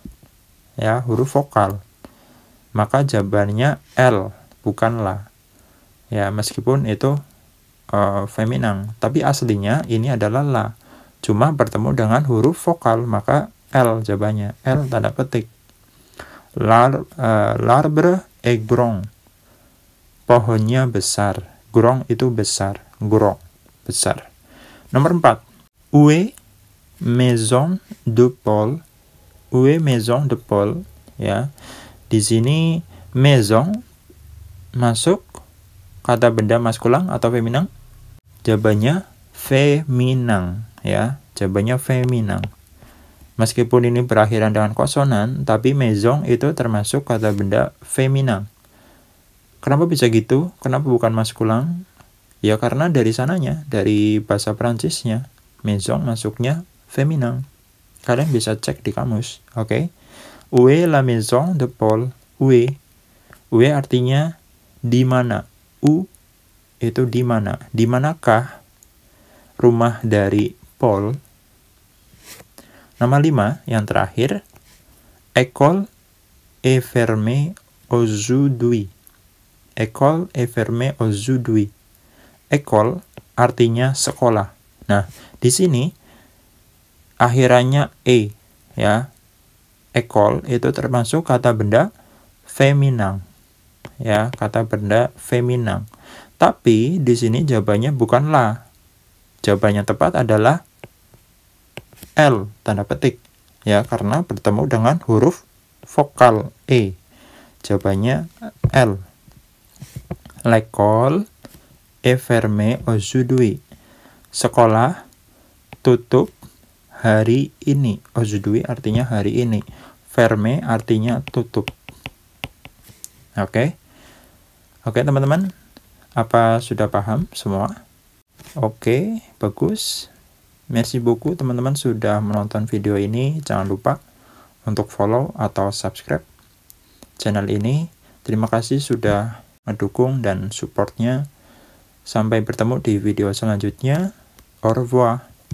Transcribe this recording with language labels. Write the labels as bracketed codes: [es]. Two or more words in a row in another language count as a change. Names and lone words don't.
[id] Ya, huruf vokal. Maka jawabannya L, bukan la. Ya, meskipun itu feminin, tapi aslinya ini adalah la. Cuma bertemu dengan huruf vokal, maka L jawabannya. L tanda petik. [fr] L'arbre est grand. [id] Pohonnya besar. Grand itu besar. Grand, besar. Nomor 4. [fr] Où est maison de Paul? Où est maison de Paul? [id] Ya. Di sini maison masuk kata benda maskulang atau feminin? Jawabannya feminin, ya. Jawabannya feminin. Meskipun ini berakhiran dengan konsonan, tapi maison itu termasuk kata benda feminin. Kenapa bisa gitu? Kenapa bukan maskulang? Ya karena dari sananya, dari bahasa Prancisnya, maison masuknya feminin. Kalian bisa cek di kamus, oke? [fr] Où est la maison de Paul? Où est? Où est [id] artinya di mana? Où itu di mana? Di manakah rumah dari Paul? Nomor 5, yang terakhir. [fr] École est fermée aujourd'hui. École est fermée aujourd'hui. [id] École artinya sekolah. Nah, di sini akhirannya e, ya. École itu termasuk kata benda feminin. Ya, kata benda feminin. Tapi di sini jawabannya bukan la. Jawabannya tepat adalah L tanda petik, ya, karena bertemu dengan huruf vokal e. Jawabannya L. [fr] L'école est fermée aujourd'hui. [id] Sekolah tutup hari ini. Aujourd'hui artinya hari ini. Fermé artinya tutup. Oke. Oke, teman-teman. Apa sudah paham semua? Oke, bagus. [fr] Merci beaucoup [id] teman-teman sudah menonton video ini. Jangan lupa untuk follow atau subscribe. channel ini. Terima kasih sudah mendukung dan supportnya. Sampai bertemu di video selanjutnya. [fr] Au revoir.